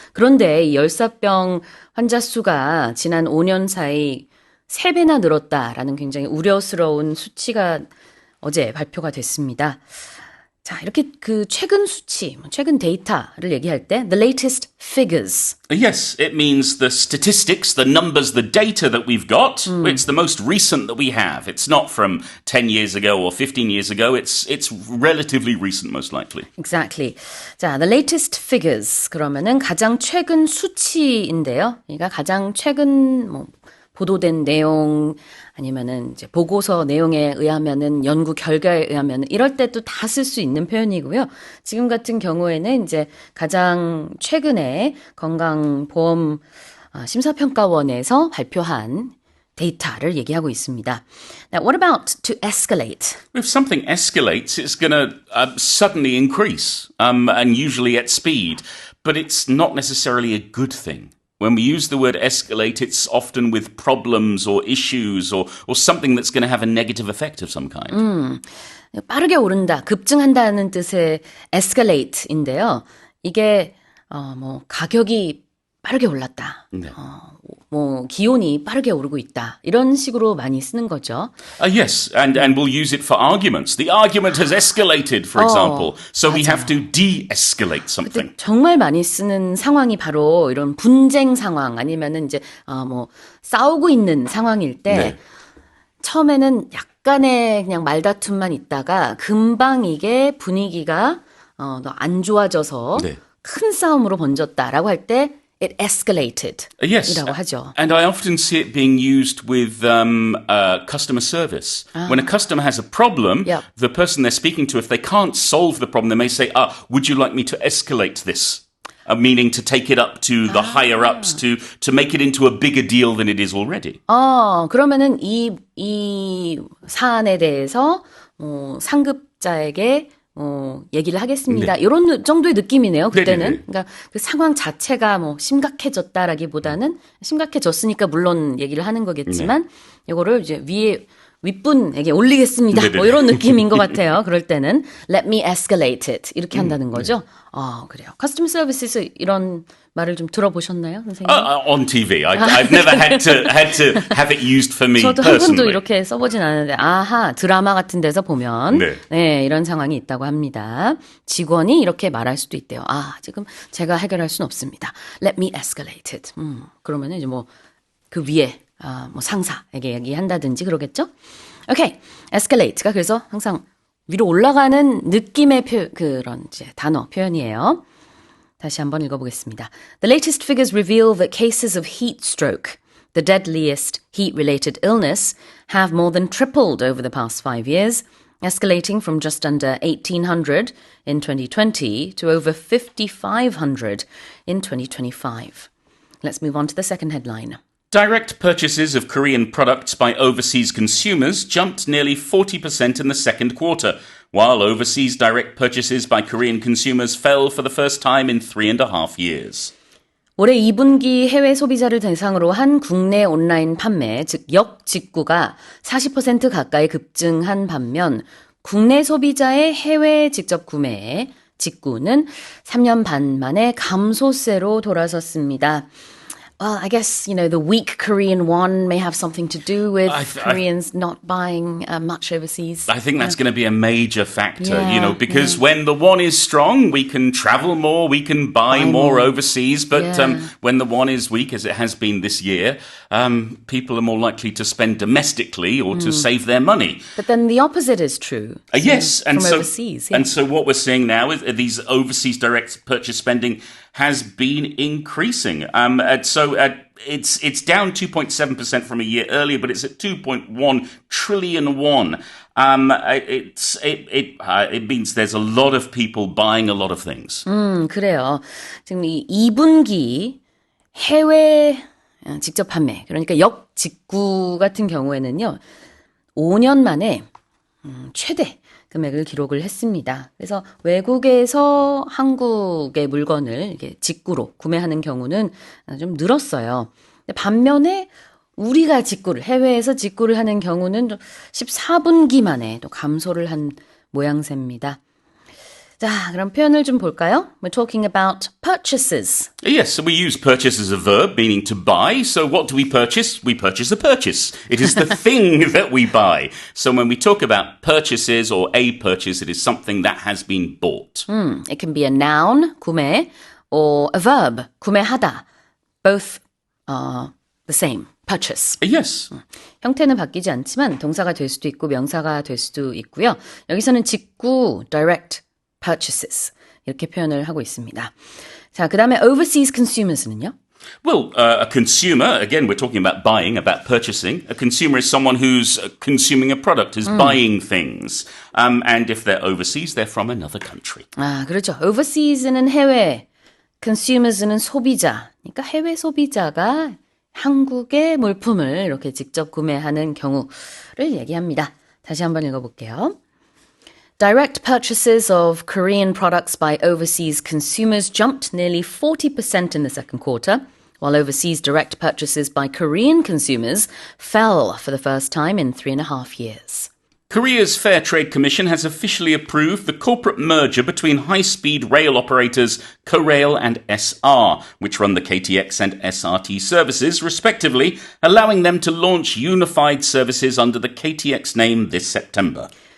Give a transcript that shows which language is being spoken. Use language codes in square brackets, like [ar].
[ko] 그런데 이 열사병 환자 수가 지난 5년 사이 3배나 늘었다라는 굉장히 우려스러운 수치가 어제 발표가 됐습니다. 자, 이렇게 그 최근 수치, 최근 데이터를 얘기할 때 [en] the latest figures. Yes, it means the statistics, the numbers, the data that we've got. It's the most recent that we have. It's not from 10 years ago or 15 years ago. It's relatively recent, most likely. Exactly. 자, the latest figures. [ko] 그러면은 가장 최근 수치인데요. 그러니까 가장 최근 뭐 보도된 내용 아니면은 이제 보고서 내용에 의하면은 연구 결과에 의하면은 이럴 때도 다 쓸 수 있는 표현이고요. 지금 같은 경우에는 이제 가장 최근에 건강보험 심사평가원에서 발표한 데이터를 얘기하고 있습니다. [en] Now, what about to escalate? If something escalates, it's going to suddenly increase, and usually at speed. But it's not necessarily a good thing. When we use the word escalate, it's often with problems or issues or something that's going to have a negative effect of some kind. [ko] 빠르게 오른다, 급증한다는 뜻의 escalate인데요. 이게 뭐 가격이 빠르게 올랐다. 네. 뭐 기온이 빠르게 오르고 있다. 이런 식으로 많이 쓰는 거죠. [en] Yes, and we'll use it for arguments. The argument has escalated, for example. So we have to de-escalate something. [ko] 정말 많이 쓰는 상황이 바로 이런 분쟁 상황 아니면은 이제 뭐 싸우고 있는 상황일 때 네. 처음에는 약간의 그냥 말다툼만 있다가 금방 이게 분위기가 더 안 좋아져서 네. 큰 싸움으로 번졌다라고 할 때 [en] it escalated Yes, [ko] 이라고 하죠. [en] and I often see it being used with customer service. When a customer has a problem, Yep. the person they're speaking to, if they can't solve the problem, they may say, would you like me to escalate this? Meaning to take it up to the higher ups, to make it into a bigger deal than it is already. [ko] 그러면은 이 사안에 대해서 상급자에게 얘기를 하겠습니다. 네. 이런 정도의 느낌이네요. 그때는. 네네네. 그러니까 그 상황 자체가 뭐 심각해졌다라기보다는 심각해졌으니까 물론 얘기를 하는 거겠지만 이거를 이제 윗분에게 올리겠습니다. 네네네. 뭐 이런 느낌인 것 같아요. 그럴 때는 [en] let me escalate it [ko] 이렇게 한다는 거죠. 그래요. 커스텀 서비스에서 이런 말을 좀 들어보셨나요, 선생님? [en] On TV. I've never had to have it used for me [ko] 저도 한 번도 [en] personally. [ko] 이렇게 써보진 않았는데 드라마 같은 데서 보면 네. 이런 상황이 있다고 합니다. 직원이 이렇게 말할 수도 있대요. 지금 제가 해결할 수는 없습니다. [en] Let me escalate it. [ko] 그러면은 이제 뭐 그 위에 뭐 상사에게 얘기한다든지 그러겠죠? 오케이, escalate가 그래서 항상 위로 올라가는 느낌의 그런 이제 단어 표현이에요. 다시 한번 읽어보겠습니다. [en] The latest figures reveal that cases of heat stroke, the deadliest heat-related illness, have more than tripled over the past 5 years, escalating from just under 1,800 in 2020 to over 5,500 in 2025. Let's move on to the second headline. Direct purchases of Korean products by overseas consumers jumped nearly 40% in the second quarter, while overseas direct purchases by Korean consumers fell for the first time in 3.5 years. [ko] 올해 2분기 해외 소비자를 대상으로 한 국내 온라인 판매, 즉 역직구가 40% 가까이 급증한 반면 국내 소비자의 해외 직접 구매, 직구는 3년 반 만에 감소세로 돌아섰습니다. [en] Well, I guess, the weak Korean won may have something to do with Koreans not buying much overseas. I think that's going to be a major factor, Yeah, because when the won is strong, we can travel more, we can buy more overseas. But when the won is weak, as it has been this year, people are more likely to spend domestically or to save their money. But then the opposite is true. Yes, and from so overseas. Yeah. and so what we're seeing now is these overseas direct purchase spending has been increasing. It's down 2.7% from a year earlier, but it's at 2.1 trillion won. It means there's a lot of people buying a lot of things. [ko] 그래요. 지금 이 2분기 해외 직접 판매, 그러니까 역직구 같은 경우에는요, 5년 만에 최대 금액을 기록을 했습니다. 그래서 외국에서 한국의 물건을 이렇게 직구로 구매하는 경우는 좀 늘었어요. 반면에 우리가 해외에서 직구를 하는 경우는 14분기 만에 또 감소를 한 모양새입니다. 자, 그럼 표현을 좀 볼까요? [en] We're talking about purchases. Yes, so we use purchase as a verb, meaning to buy. So what do we purchase? We purchase a purchase. It is the thing that we buy. So when we talk about purchases or a purchase, it is something that has been bought. It can be a noun, 구매, or a verb, 구매하다. Both are the same, purchase. Yes. [ko] 형태는 바뀌지 않지만 동사가 될 수도 있고 명사가 될 수도 있고요. 여기서는 직구, [en] direct purchases [ko] 이렇게 표현을 하고 있습니다. 자, 그 다음에 [en] overseas consumers [ko] 는요? [en] Well, a consumer, again, we're talking about buying, about purchasing. A consumer is someone who's consuming a product, who's buying things. And if they're overseas, they're from another country. [ko] 아, 그렇죠. overseas는 해외, consumers는 소비자. 그러니까 해외 소비자가 한국의 물품을 이렇게 직접 구매하는 경우를 얘기합니다. 다시 한번 읽어볼게요. [en] Direct purchases of Korean products by overseas consumers jumped nearly 40% in the second quarter, while overseas direct purchases by Korean consumers fell for the first time in 3.5 years. Korea's Fair Trade Commission has officially approved the corporate merger between high-speed rail operators Korail and SR, which run the KTX and SRT services, respectively, allowing them to launch unified services under the KTX name this September.